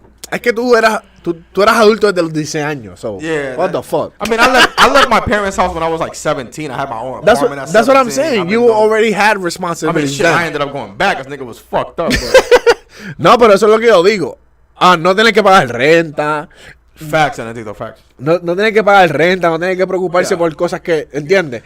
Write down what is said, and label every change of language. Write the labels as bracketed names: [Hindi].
[Spanish] Es que tú eras adulto desde los 16 años. [English] So, yeah, what the fuck? I mean, I left my parents' house when I was like 17. I had my own apartment. That's what I'm saying. You already had responsibility. I mean, shit, I ended up going back because nigga was fucked up. But. [Spanish] No, pero eso es lo que yo digo. No tienes que pagar renta. [English] Facts, Anatito, facts. [Spanish] No tienes que pagar renta, no tienes que preocuparse por cosas que, ¿entiendes?